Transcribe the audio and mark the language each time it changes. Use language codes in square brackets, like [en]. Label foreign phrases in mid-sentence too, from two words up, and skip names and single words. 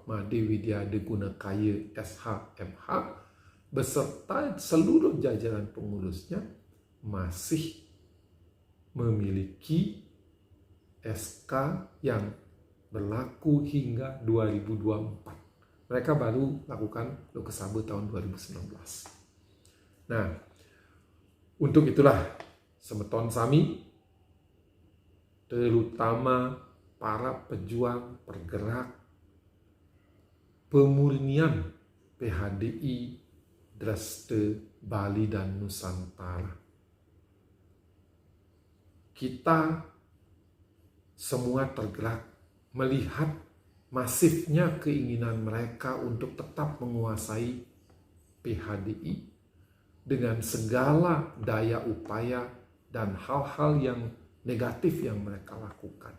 [id] Made Widyade Gunakaya SH.MH beserta seluruh jajaran pengurusnya masih memiliki SK yang berlaku hingga 2024. Mereka baru lakukan Lokesabut tahun 2019. Nah, untuk itulah [ban] semeton sami, [id] terutama para pejuang pergerak pemurnian PHDI Dreste Bali dan Nusantara. Kita semua tergerak melihat masifnya keinginan mereka untuk tetap menguasai PHDI dengan segala daya upaya dan hal-hal yang negatif yang mereka lakukan.